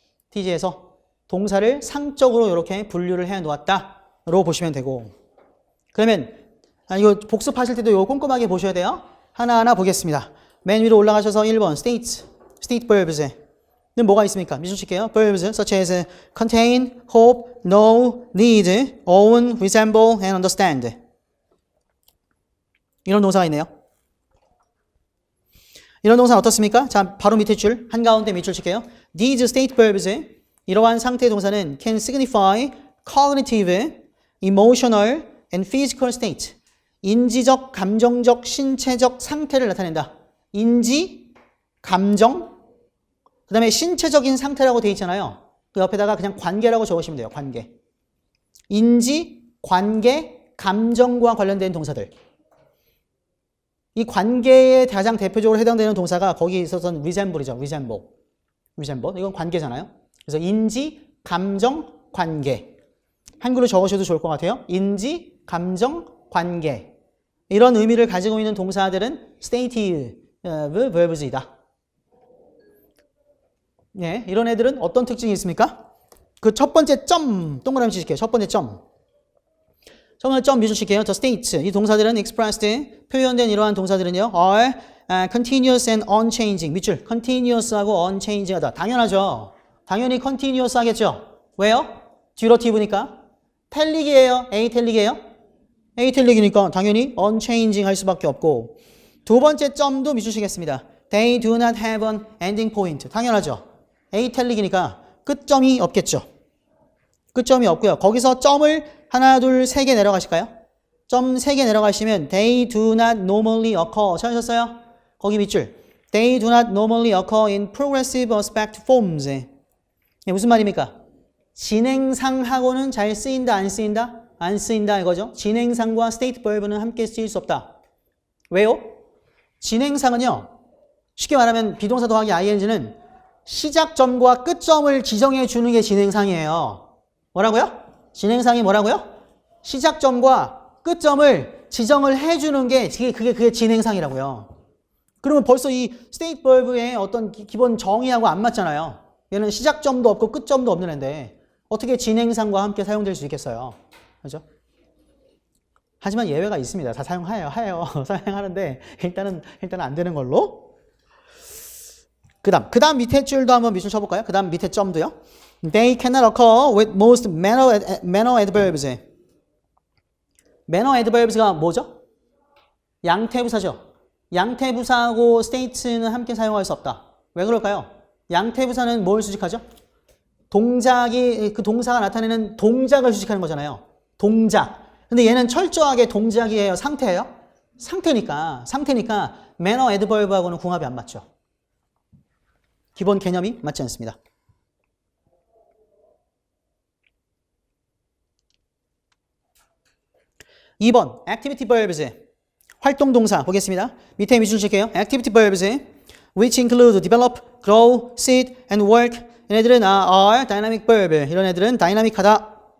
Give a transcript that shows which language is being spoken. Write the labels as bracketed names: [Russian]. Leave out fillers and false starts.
[Korean] TG에서 동사를 상적으로 이렇게 분류를 해 놓았다로 보시면 되고. 그러면 이거 복습하실 때도 이거 꼼꼼하게 보셔야 돼요. 하나하나 보겠습니다. 맨 위로 올라가셔서 1번 state verbs는 뭐가 있습니까? 미술칠게요. [English] verbs such as contain, hope, know, need, own, resemble, and understand. [Korean] 이런 동사가 있네요. 이런 동사는 어떻습니까? 자, 바로 밑에 줄, 한가운데 밑줄 칠게요. [English] These state verbs, [Korean] 이러한 상태 동사는 [English] can signify cognitive, emotional, and physical state. [Korean] 인지적, 감정적, 신체적 상태를 나타낸다. 인지, 감정, 그 다음에 신체적인 상태라고 되어 있잖아요. 그 옆에다가 그냥 관계라고 적으시면 돼요. 관계. 인지, 관계, 감정과 관련된 동사들. 이 관계에 가장 대표적으로 해당되는 동사가 거기에 있어서는 resemble이죠. resemble. 이건 관계잖아요. 그래서 인지, 감정, 관계. 한글로 적으셔도 좋을 것 같아요. 인지, 감정, 관계. 이런 의미를 가지고 있는 동사들은 stative verbs이다. 네, 이런 애들은 어떤 특징이 있습니까? 그 첫 번째 점, 동그라미 치실게요. 첫 번째 점. 첫 번째 점 미주실게요. [English] The state. [Korean] 이 동사들은 expressed, 표현된 이러한 동사들은요. [English] are continuous and unchanging. [Korean] 밑줄. continuous하고 unchanging하다. 당연하죠. 당연히 continuous 하겠죠. 왜요? durative니까. tellic이에요? atellic이에요? atellic이니까 당연히 unchanging 할 수밖에 없고. 두 번째 점도 미주시겠습니다. [English] They do not have an ending point. [Korean] 당연하죠. atellic이니까 끝점이 없겠죠. 끝점이 없고요. 거기서 점을 하나, 둘, 세 개 내려가실까요? 점 3개 내려가시면 [English] They do not normally occur. [Korean] 찾으셨어요? 거기 밑줄. [English] They do not normally occur in progressive aspect forms. [Korean] 무슨 말입니까? 진행상하고는 잘 쓰인다, 안 쓰인다? 안 쓰인다 이거죠. 진행상과 state verb는 함께 쓰일 수 없다. 왜요? 진행상은요. 쉽게 말하면 비동사 더하기 ing는 시작점과 끝점을 지정해 주는 게 진행상이에요. 뭐라고요? 진행상이 뭐라고요? 시작점과 끝점을 지정을 해주는 게 그게 진행상이라고요. 그러면 벌써 이 state verb의 어떤 기본 정의하고 안 맞잖아요. 얘는 시작점도 없고 끝점도 없는 애인데 어떻게 진행상과 함께 사용될 수 있겠어요? 그렇죠? 하지만 예외가 있습니다. 다 사용해요. 사용하는데 일단은 안 되는 걸로. 그다음 밑에 줄도 한번 밑줄 쳐볼까요? 그다음 밑에 점도요. [English] They cannot occur with most manner adverbs. [Korean] manner adverbs가 뭐죠? 양태부사죠. 양태부사하고 state는 함께 사용할 수 없다. 왜 그럴까요? 양태부사는 뭘 수식하죠? 동작이, 그 동사가 나타내는 동작을 수식하는 거잖아요. 동작. 근데 얘는 철저하게 동작이에요? 상태예요? 상태니까 manner adverb하고는 궁합이 안 맞죠. 기본 개념이 맞지 않습니다. 2번 activity verbs 활동 동사 보겠습니다. 밑에 밑줄 칠게요. [English] activity verbs which include develop, grow, sit, and work [Korean] 얘네들은 [English] are dynamic verb [Korean] 이런 애들은 다이나믹하다.